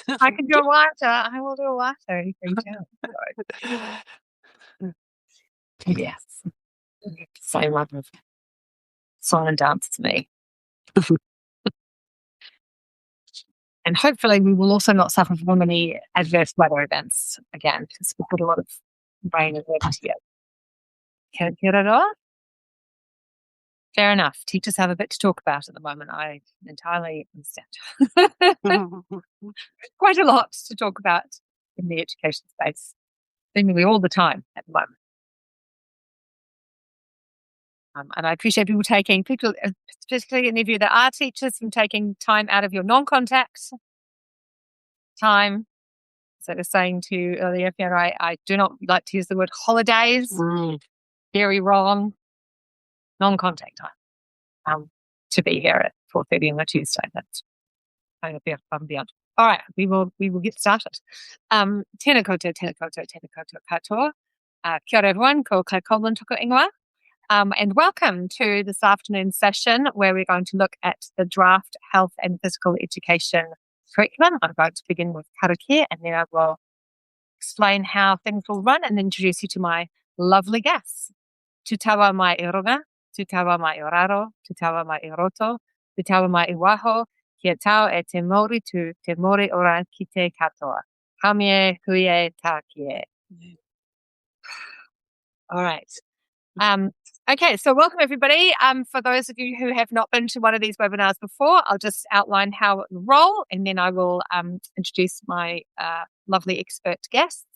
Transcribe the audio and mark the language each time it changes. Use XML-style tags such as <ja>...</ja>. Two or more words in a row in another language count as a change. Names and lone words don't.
<en>I can do a wata. I will do a wata. Yes. Same love of song and dance to me. And hopefully we will also not suffer from any adverse weather events again, because we've got a lot of rain and wind here.</en> <mi>Kia ora.</mi> <en>Fair enough. Teachers have a bit to talk about at the moment. I entirely understand. Quite a lot to talk about in the education space, seemingly all the time at the moment. And I appreciate people, especially any of you that are teachers, from taking time out of your non-contact time. So I was saying to you earlier, Fiona, I do not like to use the word holidays. Very wrong. Non-contact time. To be here at 4:30 on a Tuesday. That's kind of above and beyond. All right, we will get started.</en> <mi>Tēnā koutou katoa. Kia ora everyone, ko Coleman toko ingoa.</mi> <en>And welcome to this afternoon session where we're going to look at the draft health and physical education curriculum. I'm going to begin with karakia, and then I will explain how things will run and introduce you to my lovely guests.</en> <mi>Tu tawa mai I runga, tu tawa mai I raro, tu tawa mai I roto, tu tawa mai I waho, kia tau e te mori tu te mori ora ki te katoa. Hamie huie tā kie.</mi> <en>All right. Okay, so welcome everybody. For those of you who have not been to one of these webinars before, I'll just outline how it will roll, and then I will introduce my lovely expert guests.</en>